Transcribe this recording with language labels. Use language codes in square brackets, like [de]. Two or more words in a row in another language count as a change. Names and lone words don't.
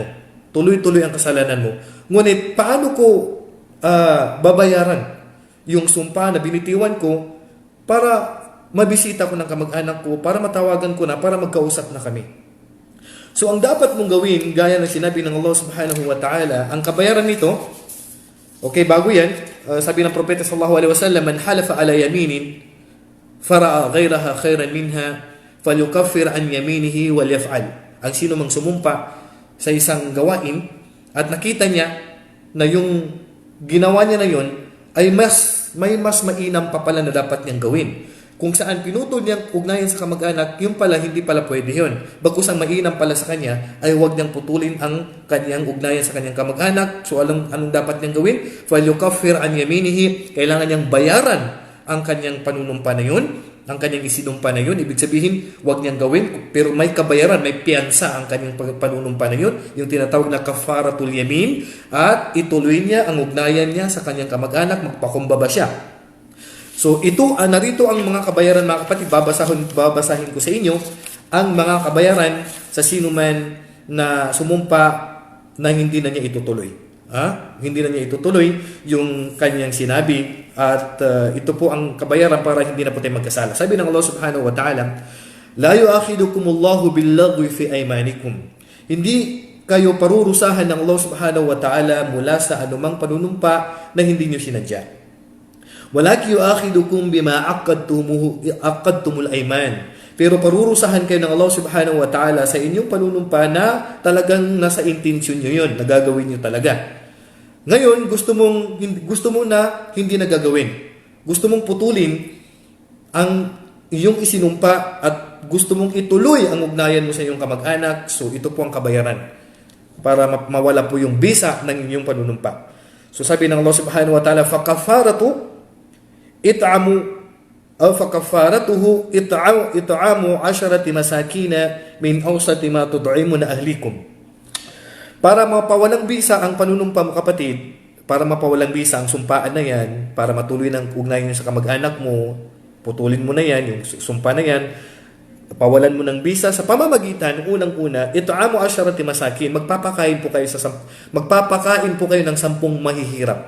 [tl] Tuloy-tuloy ang kasalanan mo. Ngunit, paano ko babayaran yung sumpa na binitiwan ko para mabisita ko ng kamag-anak ko, para matawagan ko na, para magkausap na kami? So, ang dapat mong gawin, gaya ng sinabi ng Allah [ar] سبحانه وتعالى, [tl] ang kabayaran nito, okay, bago yan, sabi ng propeta [ar] صلى الله عليه وسلم من حلف على يمين فرأى غيرها خيرا منها فليكفر عن يمينه وليفعل. [tl] Ang sino mang sumumpa sa isang gawain at nakita niya na yung ginawa niya na yun ay may mas mainam pa pala na dapat niyang gawin. Kung saan pinutol niyang ugnayan sa kamag-anak, yung pala hindi pala pwede yun. Bagkus ang mainam pala sa kanya ay huwag niyang putulin ang kanyang ugnayan sa kanyang kamag-anak. So anong dapat niyang gawin? [ar] فَلْيُكَفِّرْ عَنْ يَمِينِهِ. [tl] Kailangan niyang bayaran ang kanyang panunumpa na yun, ang kanyang isinumpa na yun. Ibig sabihin, huwag niyang gawin, pero may kabayaran, may piyansa ang kanyang panunumpa na yun, yung tinatawag na [ar] كفارة اليمين, [tl] at ituloy niya ang ugnayan niya sa kanyang kamag-anak, magpakumbaba siya. So ito, narito ang mga kabayaran mga kapatid, babasahin ko sa inyo ang mga kabayaran sa sino man na sumumpa na hindi na niya itutuloy. Hindi na niya itutuloy yung kanyang sinabi at ito po ang kabayaran para hindi na po tayo magkasala. Sabi ng [ar] Allah سبحانه وتعالى لا يؤاخذكم الله باللغو في أيمانكم. [tl] Hindi kayo parurusahan ng Allah [ar] سبحانه وتعالى [tl] mula sa anumang panunumpa na hindi niyo sinadya. [ar] ولكن يؤاخذكم بما عقدتم الأيمان. [tl] Pero parurusahan kayo ng Allah [ar] سبحانه وتعالى [tl] sa inyong panunumpa na talagang nasa intensyon nyo yun, nagagawin nyo talaga. Ngayon, gusto mo na hindi nagagawin. Gusto mong putulin ang iyong isinumpa at gusto mong ituloy ang ugnayan mo sa iyong kamag-anak. So, ito po ang kabayaran para mawala po yung bisa ng inyong panunumpa. So, sabi ng [ar] Allah سبحانه وتعالى, فَكَفَّارَتُهُ إِطْعَامُ 10 مَسَاكِينَ مِنْ أَوْسَطِ مَا تُطْعِمُونَ أَهْلِكُمْ. [tl] Para mapawalang bisa ang panunumpa mo kapatid, para mapawalang bisa ang sumpaan na yan, para matuloy ng ugnayan sa kamag-anak mo, putulin mo na yan, yung sumpa na yan, Pawalan mo ng bisa sa pamamagitan, unang-una, [ar] إطعام عشرة مساكين, [tl] magpapakain po kayo ng 10 mahihirap.